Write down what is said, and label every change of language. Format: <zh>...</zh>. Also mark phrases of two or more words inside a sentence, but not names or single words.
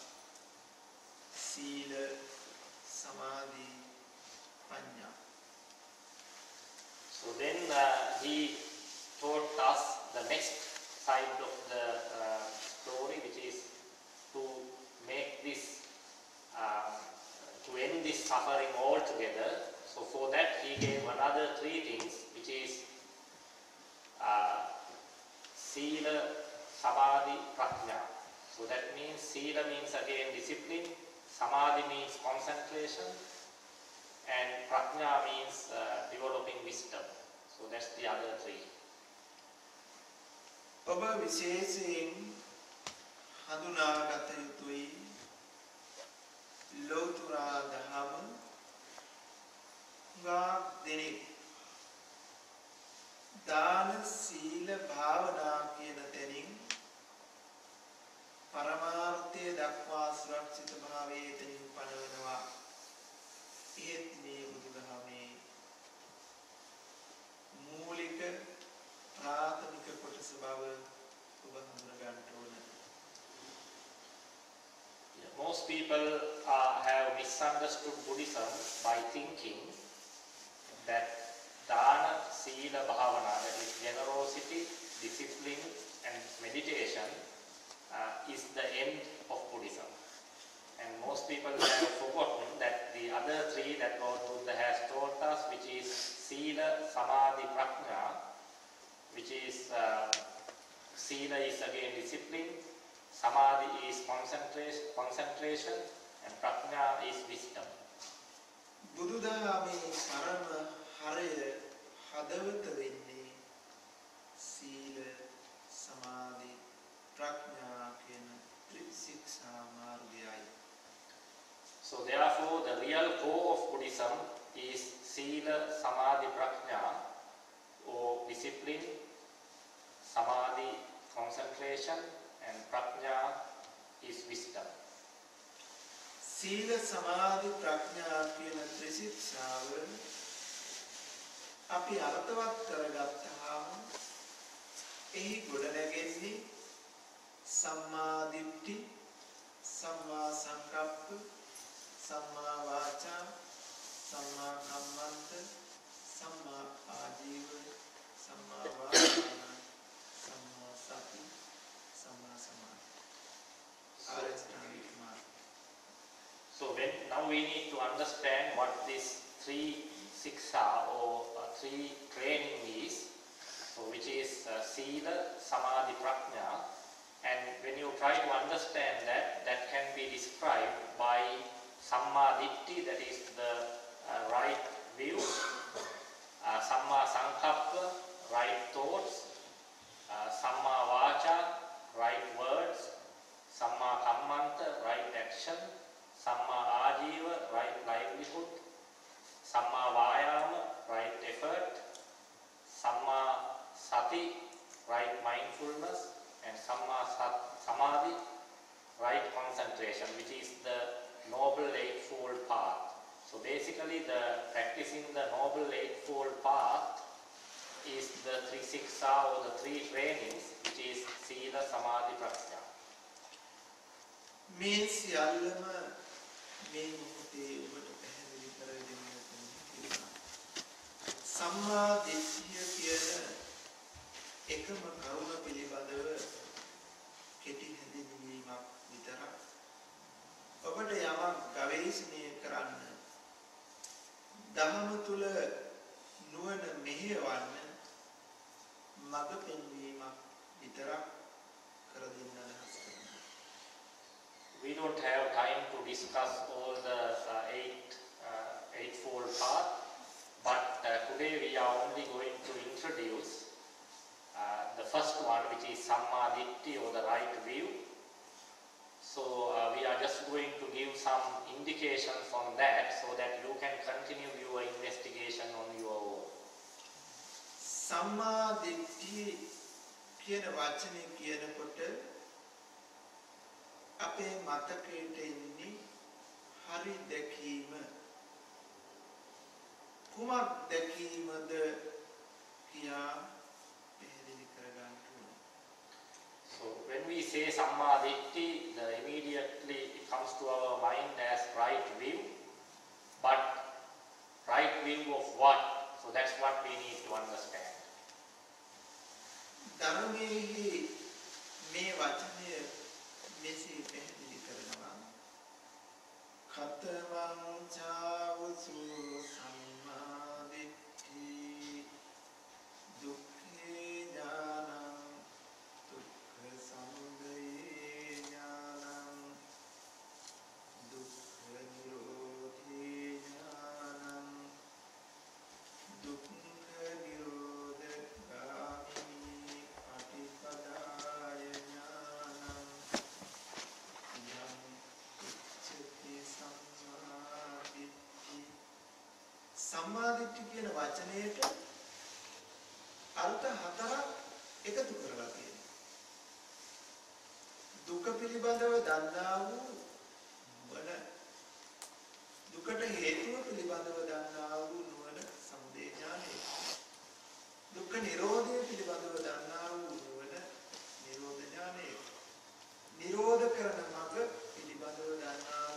<si>සීල, සමාධි, ප්‍රඥා.</si> <en>So then he taught us the next side of the story, which is to make this, to end this suffering altogether. So for that he gave another 3 things, which is</en> <pi>Sila, Samadhi, Prajna.</pi> <en>So that means Sila means again discipline, Samadhi means concentration, and Prajna means developing wisdom. So that's the other 3.</en> <si>ඔබ විශේෂයෙන් හඳුනාගත යුතුයි ලෞතුරා දහම දෙනෙක් දාන සීල භාවනා කියන තැනින් පරමාර්ථය දක්වා සුරක්ෂිත භාවයේ තැනින් පනවනවා. ඒත් මේ බුදුදහමේ මූලික ප්‍රාථමික කොටස බව ඔබ හඳුනා ගන්න ඕන.</si> <en>most people have misunderstood Buddhism by thinking that</en> <pi>dana, sila, bhavana,</pi> <en>that is generosity, discipline and meditation is the end of Buddhism. And most people have forgotten that the other three that Lord Buddha has taught us, which is</en> <pi>sila, samadhi, prajna,</pi> <en>which is sila is again discipline, samadhi is concentration, and prajna is wisdom.</en> <si>බුදුදහමේ පරම හරය හදවත වෙන්නේ සීල සමාධි ප්‍රඥා කියන ත්‍රිශික්ෂා මාර්ගයයි. So therefore the real core of Buddhism is</si> <pi>sila, samadhi, prajna,</pi> <si>or discipline, samadhi, concentration, and prajna is wisdom. සීල සමාධි ප්‍රඥා කියන ත්‍රිශික්ෂාව අපි අර්ථවත් කරගත්තාම එහි ගොඩනැගෙන්නේ</si> <pi>සම්මා දිට්ඨි, සම්මා සංකප්ප, සම්මා වාචා, සම්මා කම්මන්ත, සම්මා ආජීව, සම්මා වායාම, සම්මා සති, සම්මා සමාධි.</pi> <en>So now we need to understand what this 3 siksha or 3 training is, so which is</en> <pi>sila, samadhi, prajna.</pi> <en>And when you try to understand that, that can be described by samma ditti, that is the right view,</en> <pi>samma sankappa,</pi> <en>right thoughts,</en> <pi>samma vacha,</pi> <en>right words,</en> <pi>samma kammanta,</pi> <en>right action,</en> <pi>samma ajiva,</pi> <en>right livelihood,</en> <pi>samma vayama,</pi> <en>right effort,</en> <pi>samma sati,</pi> <en>right mindfulness, and</en> <pi>samma samadhi,</pi> <en>right concentration, which is the noble eightfold path. So basically the practicing the noble eightfold path is the 3 siksha or the 3 trainings, which is</en> <pi>sila, samadhi, prajna.</pi> <si>මේ සියල්ලම මේ මොහොතේ ඔබට පැහැදිලි කර දෙන්න තියෙනවා. සම්මා දිට්ඨිය කියන එකම කරුණ පිළිබඳව කෙටි හැඳින්වීමක් විතරක්. ඔබට යමක් ගවේෂණය කරන්න, ධර්ම තුල නුවණ මෙහෙයවන්න මඟ පෙන්වීමක් විතරක් කර දෙන්න අදහස් කරනවා.</si> <en>We don't have time to discuss all the eightfold path, but today we are only going to introduce the first one, which is</en> <pi>samma ditti</pi> <en>or the right view. So we are just going to give some indications on that so that you can continue your investigation on your own.</en> <si>සම්මා දිට්ඨිය කියන වචනේ කියනකොට අපේ මතකයට එන්නේ හරි දැකීම. කුමක් දැකීමද කියා පැහැදිලි කරගන්න ඕනේ.</si> <en>So when we say</en> <pi>samma ditti,</pi> <en>immediately it comes to our mind as right view, but right view of what? So that's what we need to understand.</en> <si>ධර්මයේ මේ වචනය මෙසේ පැහැදිලි කරනවා.</si> <pi>කතවං චාවසු සම්මා දිට්ඨි දුක්ඛේ ඥානං දුක්ඛ සමුදය ඥානං දුක්ඛ නිරෝධේ ඥානං දුක්ඛ නිරෝධගාමිනී පටිපදාය ඥානං යම් උච්චති සම්මාදිට්ඨි.</pi> <si>සම්මාදිට්ඨි කියන වචනයට අර්ථ 4ක් එකතු කරලා තියෙනවා. දුක පිළිබඳව දන්නා වූ නුවණ, දුකට හේතුව පිළිබඳව දන්නා වූ නුවණ සමුදය ඥානය, දුක්ඛ නිරෝධය පිළිබඳව දන්නා වූ නුවණ නිරෝධ ඥානය, නිරෝධ කරන මඟ පිළිබඳව දන්නා</si>